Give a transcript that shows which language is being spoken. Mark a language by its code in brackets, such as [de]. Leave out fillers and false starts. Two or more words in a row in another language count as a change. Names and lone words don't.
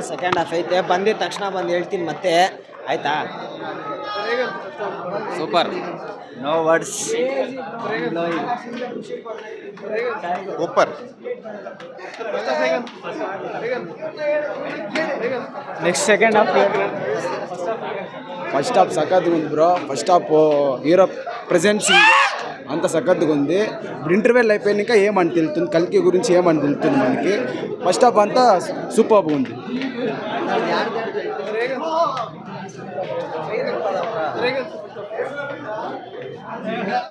[en] second half [kn] ಐತೆ, ಬಂದಿದ ತಕ್ಷಣ ಬಂದು ಹೇಳ್ತೀನಿ ಮತ್ತೆ, ಆಯ್ತಾ? [en] super, no words. [kn] ಸೂಪರ್. [en] next second half. first half [te] సక్కత్తుగా ఉంది బ్రో. [en] first half hero presence [te] అంత సక్కత్తుగా ఉంది. ఇప్పుడు ఇంటర్వెల్ అయిపోయినాక ఏమని తెలుస్తుంది, కల్కి గురించి ఏమని తెలుస్తుంది మనకి. [en] first half [te] అంతా సూపర్గా ఉంది.